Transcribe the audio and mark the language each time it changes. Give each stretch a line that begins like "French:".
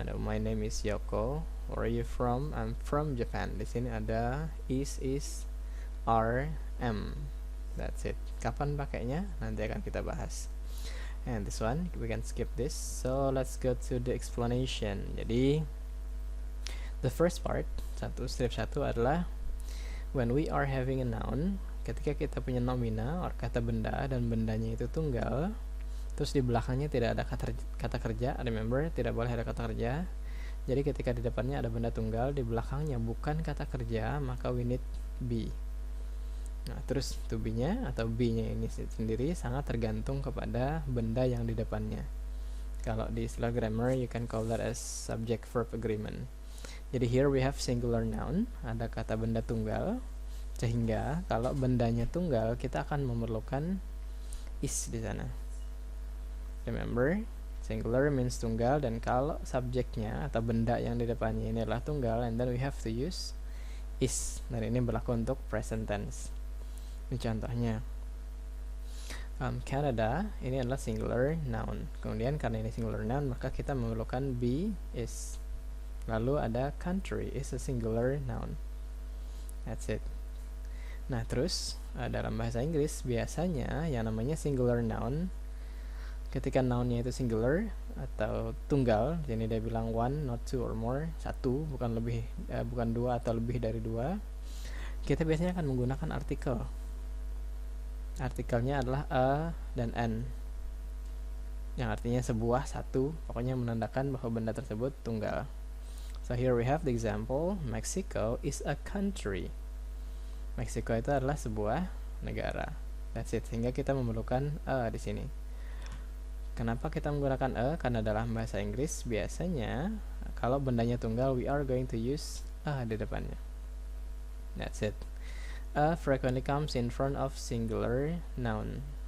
English: My name is Yoko. Where are you from? I'm from Japan.
Indonesian: Di sini ada is, are, am.
English: That's it.
Indonesian: Kapan pakainya? Nanti akan kita bahas.
English: And this one, we can skip this. So, let's go to the explanation.
Indonesian: Jadi,
English: the first part,
Indonesian: strip 1 adalah
English: when we are having a noun,
Indonesian: ketika kita punya nomina or kata benda dan bendanya itu tunggal, terus di belakangnya tidak ada kata kerja.
English: Remember,
Indonesian: tidak boleh ada kata kerja. Jadi ketika di depannya ada benda tunggal, di belakangnya bukan kata kerja, maka
English: we need be.
Indonesian: Nah, terus to be-nya atau be-nya ini sendiri sangat tergantung kepada benda yang di depannya. Kalau di istilah grammar,
English: you can call that as subject-verb agreement.
Indonesian: Jadi
English: here we have singular noun,
Indonesian: ada kata benda tunggal, sehingga kalau bendanya tunggal, kita akan memerlukan is di sana.
English: Remember, singular means
Indonesian: tunggal, dan kalau subjeknya atau benda yang di depannya ini adalah tunggal,
English: and then we have to use is.
Indonesian: Dan ini berlaku untuk present tense. Ini contohnya. Canada, ini adalah singular noun. Kemudian karena ini singular noun, maka kita memerlukan be, is. Lalu ada
English: country, is a singular noun. That's it.
Indonesian: Nah, terus dalam bahasa Inggris biasanya yang namanya singular noun, ketika nounnya itu singular atau tunggal, jadi dia bilang one,
English: not two or more,
Indonesian: satu, bukan lebih, bukan dua atau lebih dari dua, kita biasanya akan menggunakan artikel. Artikelnya adalah a dan an, yang artinya sebuah, satu, pokoknya menandakan bahwa benda tersebut tunggal.
English: So here we have the example, Mexico is a country.
Indonesian: Meksiko itu adalah sebuah negara.
English: That's it.
Indonesian: Sehingga kita memerlukan a di sini. Kenapa kita menggunakan a? Karena dalam bahasa Inggris biasanya kalau bendanya tunggal,
English: we are going to use a
Indonesian: di depannya.
English: That's it. A frequently comes in front of singular noun.